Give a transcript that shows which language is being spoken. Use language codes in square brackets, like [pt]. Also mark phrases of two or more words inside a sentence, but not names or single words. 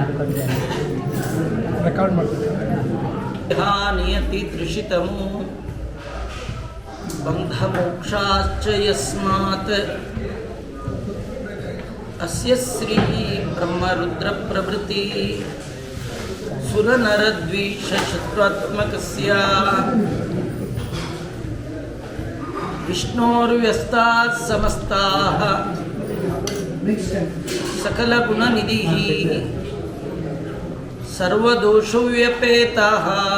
[kn] ರೆಕಾರ್ಡ್ ಮಾಡ್ತಾರೆ. [sa] ನಿಯತಿ ತೃಷಿತಮೋ ಬಂಧ ಮೋಕ್ಷಾಶ್ಚ ಯಸ್ಮಾತ್ ಅಸ್ಯ ಶ್ರೀ ಬ್ರಹ್ಮರುದ್ರ ಪ್ರಭೃತಿ ಸುರನರದ್ವೀಷ ಶತ್ರುತ್ಮಕಸ್ಯ ವಿಷ್ಣೋರ್ವ್ಯಸ್ತಾಃ ಸಮಸ್ತಾಃ ಸಕಲಗುಣನಿಧಿಃ ಸರ್ವದೋಷವ್ಯಪೇತಃ